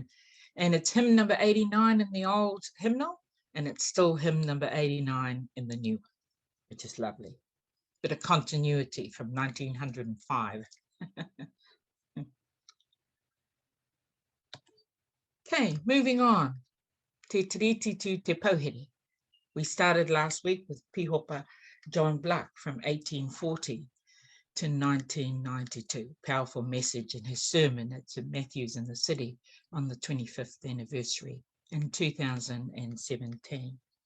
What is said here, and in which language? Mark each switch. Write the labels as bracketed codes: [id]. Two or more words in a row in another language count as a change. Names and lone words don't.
[en] And it's hymn number 89 in the old hymnal, and it's still hymn number 89 in the new one, which is lovely. Bit of continuity from 1905. Okay, moving on. [mi] Te tiriti tu te pauhere. [en] We started last week with Pihopa John Black from 1840 to 1992. Powerful message in his sermon at St Matthew's in the City on the 25th anniversary in 2017.